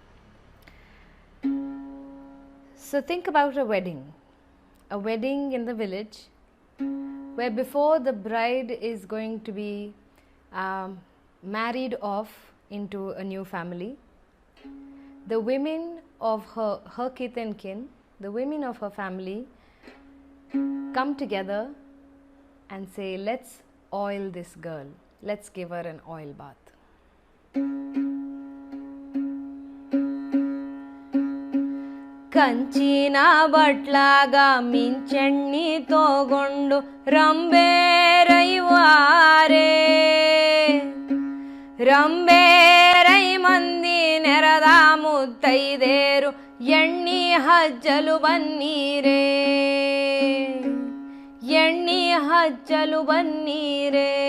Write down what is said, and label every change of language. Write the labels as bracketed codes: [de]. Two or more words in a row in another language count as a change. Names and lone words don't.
[en] So think about a wedding in the village where before the bride is going to be married off into a new family, the women of her kith and kin, the women of her family come together and say, let's oil this girl, let's give her an oil bath. [kn] ಕಂಚಿನ ಬಟ್ಲಾಗ ಮಿಂಚೆಣ್ಣಿ ತಗೊಂಡು ರಂಬೇರೈವಾರೆ ರಂಬೇರೈ ಮಂದಿ ನೆರದ ಮುತ್ತೈದೇರು ಎಣ್ಣಿ ಹಜ್ಜಲು ಬನ್ನೀರೇ ಎಣ್ಣಿ ಹಜ್ಜಲು ಬನ್ನೀರೇ